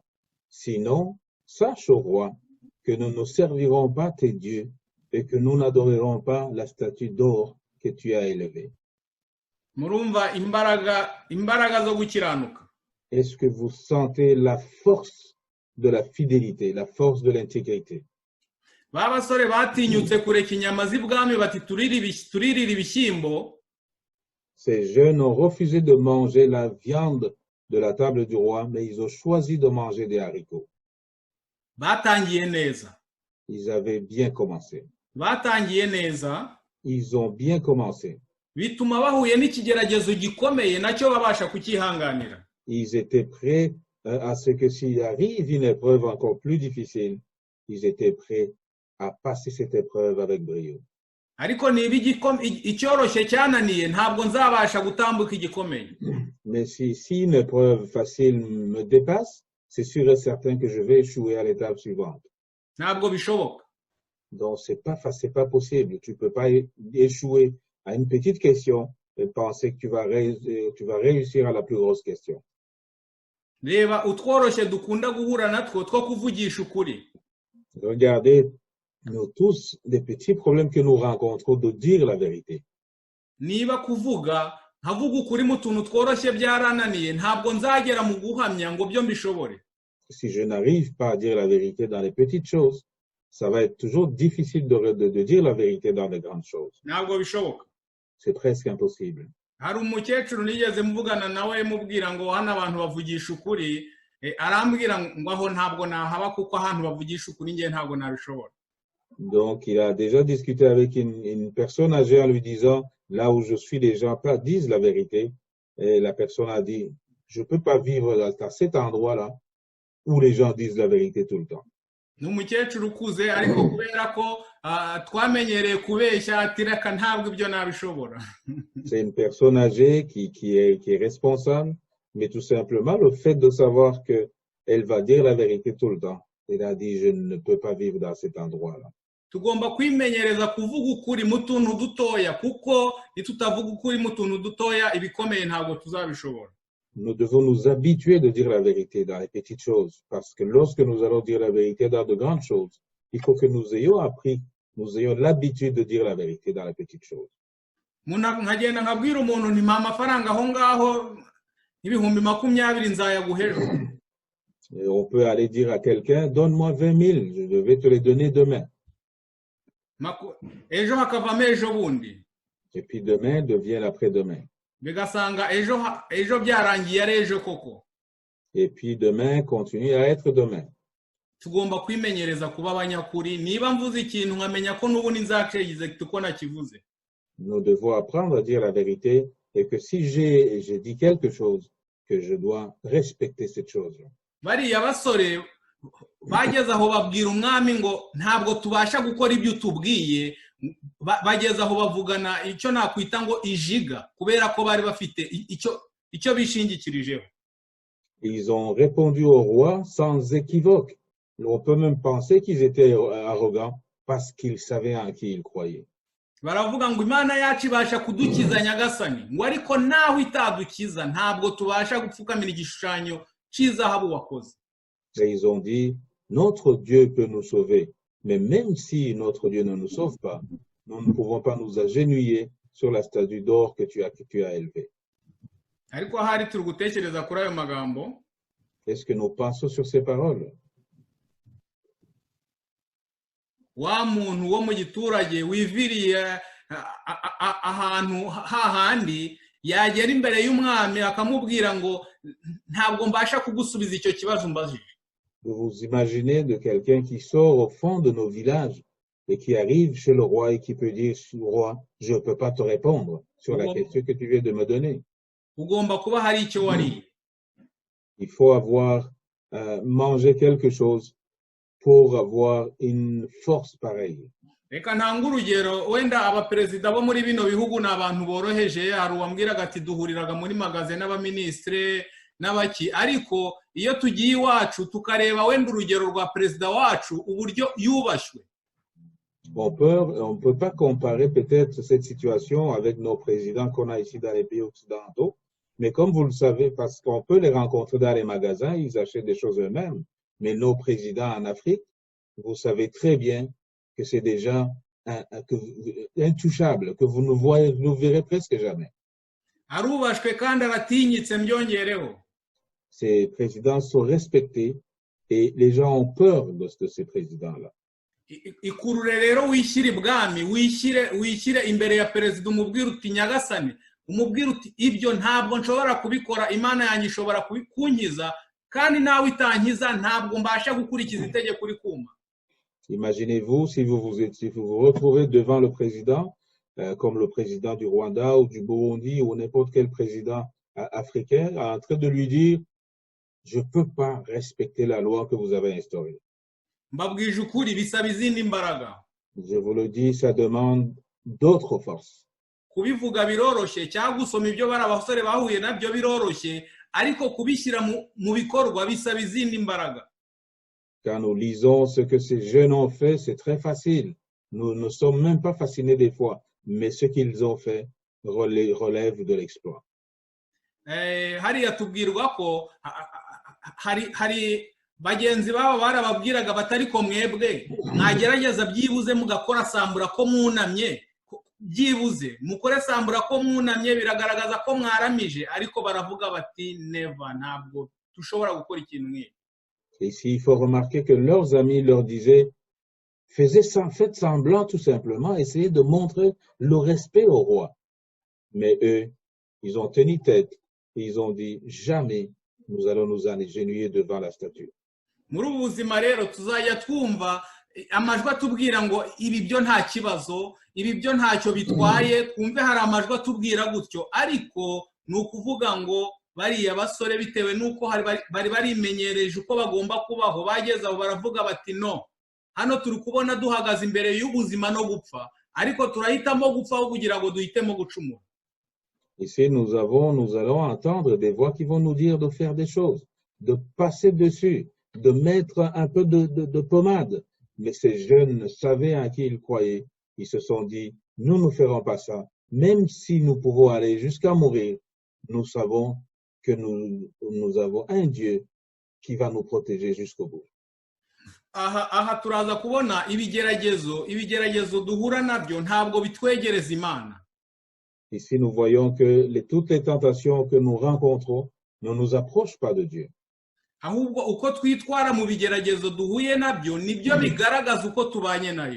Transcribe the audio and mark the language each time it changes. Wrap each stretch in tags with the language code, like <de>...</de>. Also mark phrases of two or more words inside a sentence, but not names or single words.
<fr>Sinon, sache au roi que nous ne servirons pas tes dieux et que nous n'adorerons pas la statue d'or que tu as élevée.</fr> <rw>Murumva imbaraga zo gukiranuka.</rw> <fr>Est-ce que vous sentez la force de la fidélité, la force de l'intégrité?</fr> <rw>Babasore batinyutse kureka inyama z'ibwami bati turirira ibishyimbo.</rw> <fr>Ces jeunes ont refusé de manger la viande de la table du roi, mais ils ont choisi de manger des haricots.</fr> <rw>Batangiye neza.</rw> <fr>Ils avaient bien commencé.</fr> <rw>Batangiye neza.</rw> <fr>Ils ont bien commencé.</fr> <rw>Bituma bahuye n'ikigeragezo gikomeye nacyo babasha kukihanganira.</rw> <fr>Ils étaient prêts à ce que s'il arrive une épreuve encore plus difficile, ils étaient prêts à passer cette épreuve avec brio.</fr> <rw>Ariko niba icyoroshye cyananiye ntabwo nzabasha gutambuka igikomeye.</rw> <fr>Mais si une épreuve facile me dépasse, c'est sûr et certain que je vais échouer à l'étape suivante.</fr> <rw>Ntabwo bishoboka.</rw> <fr>Donc c'est pas possible. Tu peux pas échouer à une petite question et penser que tu vas réussir à la plus grosse question.</fr> <rw>Reba utworoshye dukunda guhura natwo two kuvugisha ukuri.</rw> <fr>Regardez, nous tous, des petits problèmes que nous rencontrons de dire la vérité.</fr> <rw>Niba kuvuga nkavuga ukuri mu tuntu tworoshye byarananiye ntabwo nzagera mu guhamya ngo byo mbishobore.</rw> <fr>Si je n'arrive pas à dire la vérité dans les petites choses, ça va être toujours difficile de dire la vérité dans les grandes choses.</fr> <rw>Ntabwo bishoboka.</rw> <fr>C'est presque impossible.</fr> <rw>Hari umukecuru nigeze mvugana nawe mubwira ngo hano abantu bavugisha ukuri, arambwira ngo aho ntabwo nahaba kuko ahantu bavugisha ukuri ngiye ntabwo nabishobora.</rw> <fr>Donc il a déjà discuté avec une personne âgée en lui disant, là où je suis, les gens disent la vérité. Et la personne a dit, je peux pas vivre à cet endroit-là où les gens disent la vérité tout le temps.</fr> <rw>N'umukecuru ukuze ariko kubera ko twamenyereye kubeshya atireka ntabwo ibyo nabishobora.</rw> <fr>C'est une personne âgée qui est responsable, mais tout simplement le fait de savoir que elle va dire la vérité tout le temps. Elle a dit, je ne peux pas vivre dans cet endroit-là.</fr> <rw>Tugomba kwimenyereza kuvuga ukuri mu tuntu dutoya kuko nitutavuga ukuri mu tuntu dutoya ibikomeye ntabwo tuzabishobora.</rw> <fr>Nous devons nous habituer de dire la vérité dans les petites choses, parce que lorsque nous allons dire la vérité dans de grandes choses, il faut que nous ayons l'habitude de dire la vérité dans les petites choses.</fr> <rw>Nkagenda nkabwira umuntu nti mpa amafaranga aho ngaho ibihumbi 20 nzayaguha ejo.</rw> <fr>On peut aller dire à quelqu'un, donne-moi 20 000, je vais te les donner demain.</fr> <rw>Ejo hakavamo ejo bundi.</rw> <fr>Et puis demain devient l'après-demain.</fr> <rw>Bigasanga ejo byarangiye ari ejo koko.</rw> <fr>Et puis demain continue à être demain.</fr> <rw>Tugomba kwimenyereza kuba abanyakuri niba mvuze ikintu nkamenya ko n'ubundi nzacyize kuko nakivuze.</rw> <fr>Nous devons apprendre à dire la vérité et que si j'ai dit quelque chose, que je dois respecter cette chose-là.</fr> <rw>Bariya basore bageze aho babwira umwami ngo ntabwo tubasha gukora ibyo tubwiye, bageze aho bavugana icyo nakwita ngo ijiga kubera ko bari bafite icyo bishingikirijeho.</rw> <fr>Ils ont répondu au roi sans équivoque. On peut même penser qu'ils étaient arrogants parce qu'ils savaient en qui ils croyaient.</fr> <rw>baravuga ngo imana yacu ibasha kudukiza nyagasani ngo ariko naho itadukiza ntabwo tubasha gupfukamira igishushanyo cy'izahabu wakoze.</rw> <fr>Et ils ont dit, notre Dieu peut nous sauver, mais même si notre Dieu ne nous sauve pas, nous ne pouvons pas nous agenouiller sur la statue d'or que tu as élevée.</fr> <rw>ariko ahari turi gutekereza kuri ayo magambo.</rw> <fr>Est-ce que nous pensons sur ces paroles?</fr> <rw>Wa muntu wo mu giturage wiviriye ahantu hahandi yagera imbere y'umwami akamubwira ngo ntabwo mbasha kugusubiza icyo kibazo mbajije.</rw> <fr>Vous imaginez de quelqu'un qui sort au fond de nos villages et qui arrive chez le roi et qui peut dire au roi, je ne peux pas te répondre sur la question que tu viens de me donner.</fr> <rw>Ugomba kuba hari icyo wariye.</rw> <fr>Il faut avoir mangé quelque chose pour avoir une force pareille.</fr> <rw>Reka ntanga urugero, wenda abaperezida bo muri bino bihugu ni abantu boroheje, hari uwambwiraga ati duhuriraga muri magaze n'abaministre n'abaki, ariko iyo tugiye iwacu tukareba wenda urugero rwa perezida wacu uburyo yubashywe.</rw> <fr>On peut pas comparer peut-être cette situation avec nos présidents qu'on a ici dans les pays occidentaux, mais comme vous le savez, parce qu'on peut les rencontrer dans les magasins, ils achètent des choses eux-mêmes. Mais nos présidents en Afrique, vous savez très bien que c'est des gens intouchables, que vous ne verrez presque jamais.</fr> <rw>Arubashwe kandi aratinyitse mbyongereho.</rw> <fr>Ces présidents sont respectés et les gens ont peur de ces présidents-là.</fr> <rw>Ikurure rero wishyire ibwami, wishyire imbere ya perezida umubwira uti nyagasani, umubwira uti ibyo ntabwo nshobora kubikora, imana yanjye ishobora kunkiza kandi nawe itankiza ntabwo mbasha gukurikiza itegeko uri kumva.</rw> <fr>Imaginez-vous si vous vous retrouvez devant le président, comme le président du Rwanda ou du Burundi ou n'importe quel président africain, en train de lui dire « Je ne peux pas respecter la loi que vous avez instaurée. »</fr> <rw>Mbabwije ukuri bisaba izindi mbaraga.</rw> <fr>Je vous le dis, ça demande d'autres forces.</fr> <rw>Kubivuga biroroshye cyangwa gusoma ibyo bari abasore bahuye nabyo biroroshye, ariko kubishyira mu bikorwa bisaba izindi mbaraga.</rw> <fr>Quand nous lisons ce que ces jeunes ont fait, c'est très facile. Nous ne sommes même pas fascinés des fois, mais ce qu'ils ont fait relève de l'exploit.</fr> <rw>Hariya tubwirwa ko hari bagenzi babo barababwiraga batari ko mwebwe mwagerageza byibuze mugakora sambura ko mwunamye, byibuze mukore sambura ko mwunamye biragaragaza ko mwaramije, ariko baravuga bati never, ntabwo dushobora gukora ikintu nk'iki.</rw> <fr>Ici, il faut remarquer que leurs amis leur disaient, faites semblant tout simplement, essayez de montrer le respect au roi. Mais eux, ils ont tenu tête et ils ont dit, jamais nous allons nous agenouiller devant la statue.</fr> <rw>Muri ubu buzima rero tuzajya twumva amajwi atubwira ngo ibi byo nta kibazo, ibi byo ntacyo bitwaye, twumve hari amajwi atubwira gutyo, ariko ni ukuvuga ngo bariya basore bitewe n'uko bari barimenyereje uko bagomba kubaho, bageze aho baravuga bati no, hano turi kubona duhagaze imbere y'ubuzima no gupfa, ariko turahitamo gupfa kugira ngo duhitemo gucumura.</rw> <fr>Ici, nous allons entendre des voix qui vont nous dire de faire des choses, de passer dessus, de mettre un peu de pommade. Mais ces jeunes savaient en qui ils croyaient. Ils se sont dit, nous ne ferons pas ça. Même si nous pouvons aller jusqu'à mourir, nous savons que nous avons un Dieu qui va nous protéger jusqu'au bout.</fr> <rw>Aha turaza kubona ibigeragezo duhura nabyo ntabwo bitwegereza Imana.</rw> <fr>Ici, nous voyons que toutes les tentations que nous rencontrons ne nous approchent pas de Dieu.</fr> <rw>Ahubwo uko twitwara mu bigeragezo duhuye nabyo nibyo bigaragaza uko tubanye nayo.</rw>